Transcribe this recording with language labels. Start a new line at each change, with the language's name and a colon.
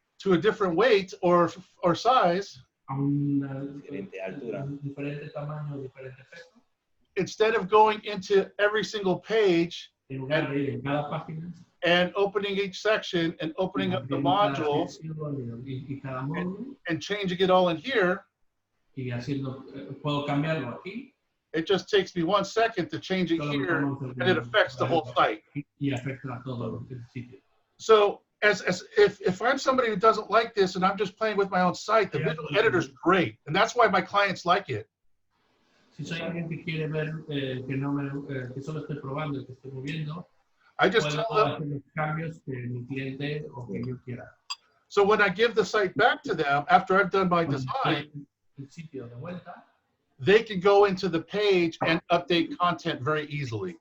English: to a different weight or size,
Spanish: a una Diferente altura. diferente tamaño, diferente peso,
English: instead of going into every single page
Spanish: en lugar de ir en cada página,
English: and opening each section and opening up the module
Spanish: y cada módulo,
English: and changing it all in here,
Spanish: y haciendo, puedo cambiarlo aquí,
English: it just takes me 1 second to change it here, and it affects the whole site.
Spanish: y afecta a todo el sitio.
English: So if I'm somebody who doesn't like this and I'm just playing with my own site, the visual editor's great. And that's why my clients like it.
Spanish: Si soy alguien que quiere ver, que solo estoy probando y que estoy moviendo,
English: I just
Spanish: puedo
English: tell them,
Spanish: hacer los cambios que mi cliente o que yo quiera.
English: so when I give the site back to them, after I've done my design,
Spanish: El sitio de vuelta,
English: they can go into the page and update content very easily.